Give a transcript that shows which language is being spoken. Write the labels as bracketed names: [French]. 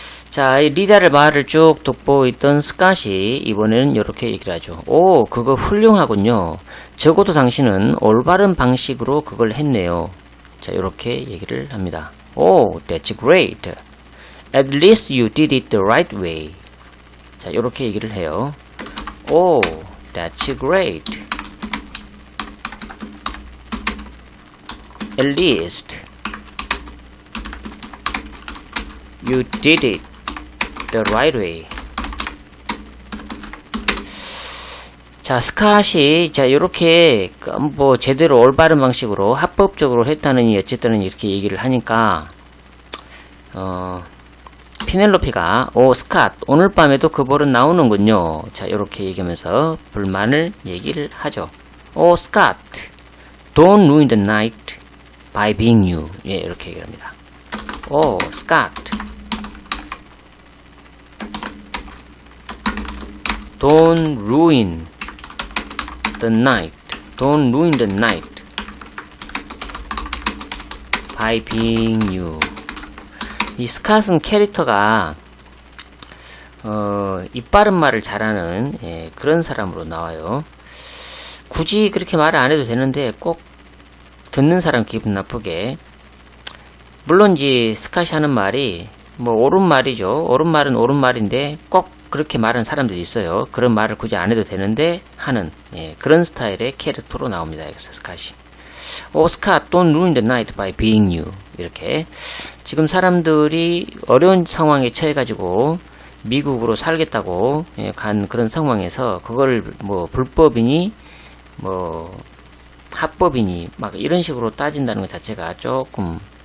[Korean] 자, 이 리디아를 말을 쭉 듣고 있던 스캇이 이번에는 이렇게 얘기를 하죠. 오, 그거 훌륭하군요. 적어도 당신은 올바른 방식으로 그걸 했네요. 자, 이렇게 얘기를 합니다. [English] 오, that's great. At least you did it the right way. [Korean] 자, 이렇게 얘기를 해요. [English] Oh, that's great. At least you did it the right way. [Korean] 자, 스캇이 자, 요렇게 뭐 제대로 올바른 방식으로 합법적으로 했다느니 어쨌든 이렇게 얘기를 하니까 피넬로피가 스캇 오늘 밤에도 그 벌은 나오는군요. 자, 요렇게 얘기하면서 불만을 얘기를 하죠. [English] 스캇 don't ruin the night by being you. [Korean] 예, 이렇게 얘기를 합니다. [English] 스캇 don't ruin the night. Don't ruin the night by being you. [Korean] 이 스캇은 캐릭터가 입 바른 말을 잘하는 그런 사람으로 나와요. 굳이 그렇게 말을 안 해도 되는데 꼭 듣는 사람 기분 나쁘게. 물론 이제 스캇이 하는 말이 뭐 옳은 말이죠. 옳은 말은 옳은 말인데 꼭 그렇게 말하는 사람들이 있어요. 그런 말을 굳이 안 해도 되는데 하는 그런 스타일의 캐릭터로 나옵니다. 여기서 스캇이. [English] 스캇 don't ruin the night by being you. [Korean] 이렇게 지금 사람들이 어려운 상황에 처해가지고 미국으로 살겠다고 간 그런 상황에서 그걸 뭐 불법이니 뭐 합법이니 막 이런 식으로 따진다는 것 자체가 조금